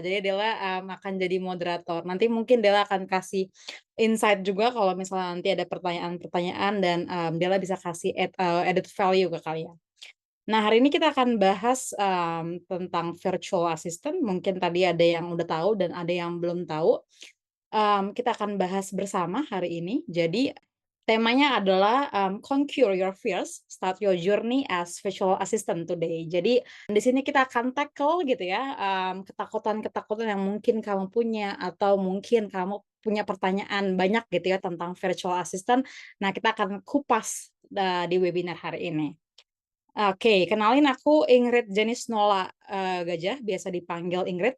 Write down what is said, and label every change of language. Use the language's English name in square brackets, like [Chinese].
[Indonesian] Jadi Della, akan jadi moderator. Nanti mungkin Della akan kasih insight juga kalau misalnya nanti ada pertanyaan-pertanyaan dan, Della bisa kasih added value ke kalian. Nah, hari ini kita akan bahas, tentang virtual assistant, mungkin tadi ada yang udah tahu dan ada yang belum tahu. Kita akan bahas bersama hari ini. Jadi temanya adalah, [English] "Conquer your fears, start your journey as virtual assistant today." [Indonesian] Jadi di sini kita akan tackle gitu ya, ketakutan-ketakutan yang mungkin kamu punya atau mungkin kamu punya pertanyaan banyak gitu ya tentang virtual assistant. Nah, kita akan kupas, di webinar hari ini. Oke, kenalin aku Ingrid Jenisnola, Gajah, biasa dipanggil Ingrid.